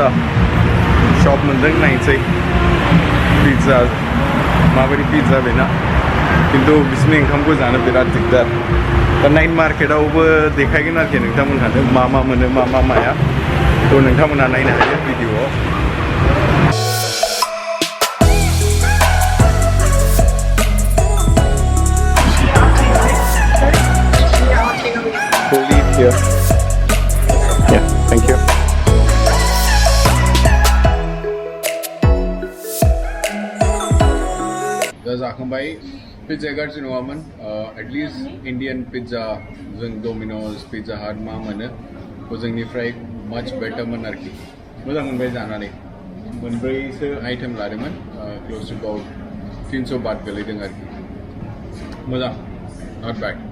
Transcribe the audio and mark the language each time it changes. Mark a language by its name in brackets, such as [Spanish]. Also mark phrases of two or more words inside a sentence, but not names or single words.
[Bodo] शप मोनदों नायनोसै पिज्जा माबायदि पिज्जा बेना खिन्थु बिसोरनि ओंखामखौ जानो बिराद दिगदार दा [English] night market [Bodo] देखायगोन आरोखि नोंथांमोनहानो मा मोनो मा माया थ' नोंथांमोनहा नायनो हायो भिडिअआव Here. [English] Yeah, thank you. [Bodo] दा जाखांबाय पिज्जा गाज्रि नङामोन [English] at least Indian pizza [Bodo] जों डमिन'स पिज्जा हाट मा मोनो जोंनिफ्राय [English] much better [Bodo] आरोखि मोजां मोनबाय जानानै मोनब्रैसो आइटेम लादोंमोन [English] close to about [Bodo] 300 बात गोलैदों आरोखि मोजां [English] not bad